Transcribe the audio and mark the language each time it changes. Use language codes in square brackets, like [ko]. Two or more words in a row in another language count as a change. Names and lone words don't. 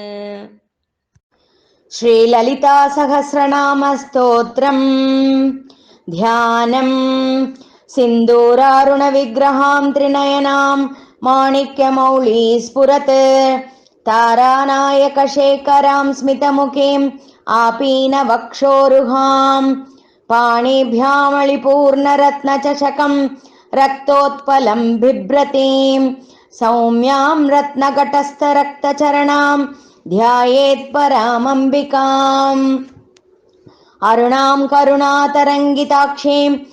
[sa] श्रीललिता सहस्रनाम स्तोत्रम् ध्यानम् सिन्दूरारुण विग्रहां त्रिनयनां माणिक्यमौलि स्फुरत् तारानायकशेखरां स्मितमुखीम् आपीनवक्षोरुहां पाणिभ्यामलिपूर्णरत्नचषकं रक्तोत्पलं बिभ्रतीं सौम्यां रत्नघटस्थरक्तचरणां ध्यायेत्परामम्बिकाम् अरुणां करुणातरङ्गिताक्षीं